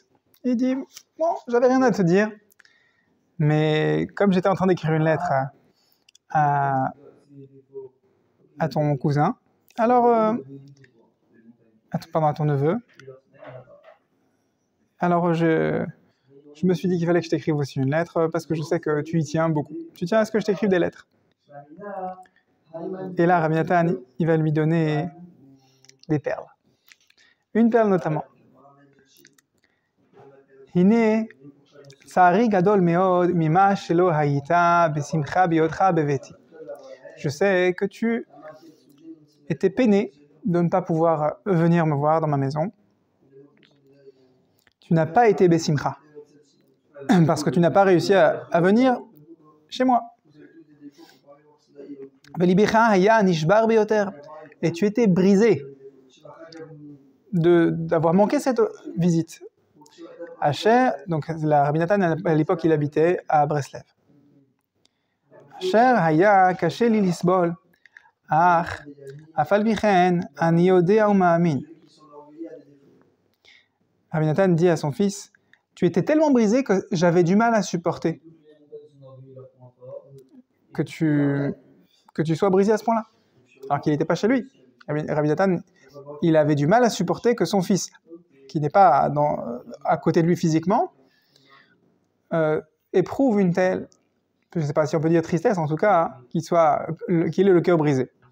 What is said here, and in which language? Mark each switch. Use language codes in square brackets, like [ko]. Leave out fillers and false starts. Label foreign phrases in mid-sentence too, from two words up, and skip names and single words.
[fr] Il dit, bon, j'avais rien à te dire, mais comme j'étais en train d'écrire une lettre à ton cousin, alors, à ton neveu, alors je me suis dit qu'il fallait que je t'écrive aussi une lettre, parce que je sais que tu y tiens beaucoup. Tu tiens à ce que je t'écrive des lettres. Et là, Rabbi Nathan, il va lui donner des perles. Une perle notamment. [he] הנה, צערי גדול מאוד ממה שלא היית בשמחה בהיותך בביתי. [fr] Je sais que tu étais peiné de ne pas pouvoir venir me voir dans ma maison. Tu n'as pas été besimcha, parce que tu n'as pas réussi à venir chez moi. Et tu étais brisé d'avoir manqué cette visite. Asher, donc la Rabbi Nathan, à l'époque, il habitait à Breslev. [he] אשר היה קשה לי לסבול, אך אף על פי כן אני יודע ומאמין. [fr] Rabbi Nathan dit à son fils, tu étais tellement brisé que j'avais du mal à supporter que tu sois brisé à ce point-là, alors qu'il n'était pas chez lui. Rabbi Nathan, il avait du mal à supporter que son fils, qui n'est pas à côté de lui physiquement, éprouve une telle, je ne sais pas si on peut dire tristesse, en tout cas, qu'il ait le cœur brisé.